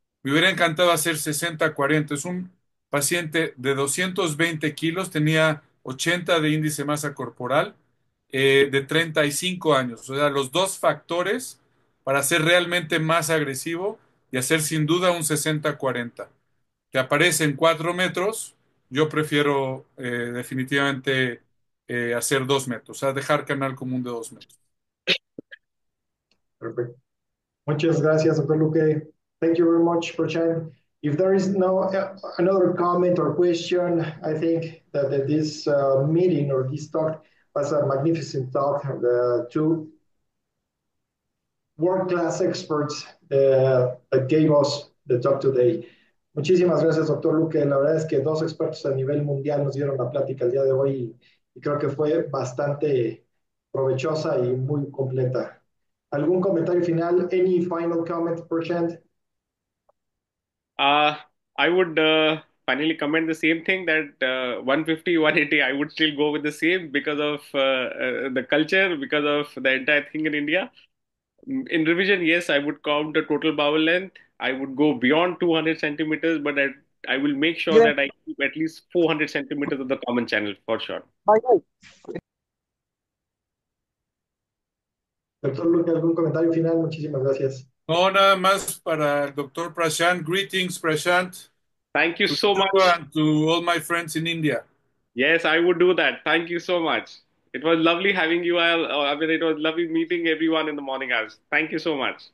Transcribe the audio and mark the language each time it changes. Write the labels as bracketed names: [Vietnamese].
[Spanish] Me hubiera encantado hacer 60-40. Es un paciente de 220 kilos, tenía 80 de índice de masa corporal, de 35 años. O sea, los dos factores para ser realmente más agresivo y hacer sin duda un 60-40. que aparece en 4 metros, yo prefiero definitivamente hacer 2 metros, o sea, dejar canal común de 2 metros. Perfecto. Muchas gracias, Dr. Luque. [English] Thank you very much, Prashant. If there is no another comment or question, I think that this meeting or this talk was a magnificent talk. The two world-class experts that gave us the talk today. [Spanish] Muchísimas gracias, doctor Luque. La verdad es que dos expertos a nivel mundial nos dieron la plática el día de hoy y creo que fue bastante provechosa y muy completa. ¿Algún comentario final? [English] Any final comment, Prashant? Uh, I would finally comment the same thing that 150, 180, I would still go with the same because of the culture, because of the entire thing in India. In revision, yes, I would count the total bowel length. I would go beyond 200 centimeters, but I will make sure Yeah. that I keep at least 400 centimeters of the common channel for sure. Bye, bye. [Spanish] Doctor Luque, ¿algún comentario final? Muchísimas gracias. No, nada más para el doctor Prashant. [English] Greetings, Prashant, Thank you to so you much. and to all my friends in India. Yes, I would do that. Thank you so much. It was lovely having you. I mean, it was lovely meeting everyone in the morning hours. Thank you so much.